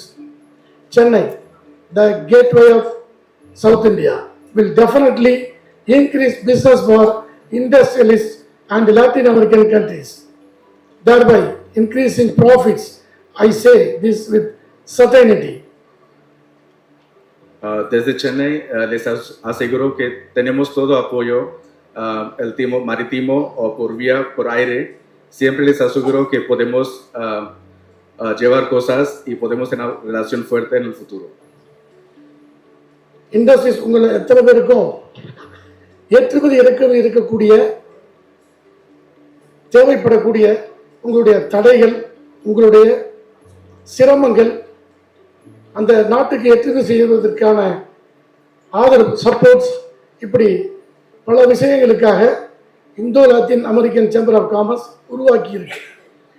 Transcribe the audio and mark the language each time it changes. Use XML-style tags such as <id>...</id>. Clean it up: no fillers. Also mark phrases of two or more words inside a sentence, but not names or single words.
<en>Chennai, the gateway of South India, will definitely increase business for industrialists and Latin American countries, thereby increasing profits. I say this with certainty.</en> <es>Desde Chennai les aseguro que tenemos todo apoyo, el timo marítimo o por aire. Siempre les aseguro que podemos llevar cosas y podemos tener una relación fuerte en el futuro.</es> <ta>இண்டஸ்ட்ரீஸ் உங்களை எத்தனை பேருக்கும் ஏற்றுமதி இறக்குமதி இருக்கக்கூடிய தேவைப்படக்கூடிய உங்களுடைய தடைகள், உங்களுடைய சிரமங்கள், அந்த நாட்டுக்கு ஏற்றுமதி செய்வதற்கான ஆதரவு சப்போர்ட்ஸ், இப்படி பல விஷயங்களுக்காக இந்தோ லாத்தின் அமெரிக்கன் சேம்பர் ஆஃப் காமர்ஸ் உருவாக்கி இருக்கு.</ta>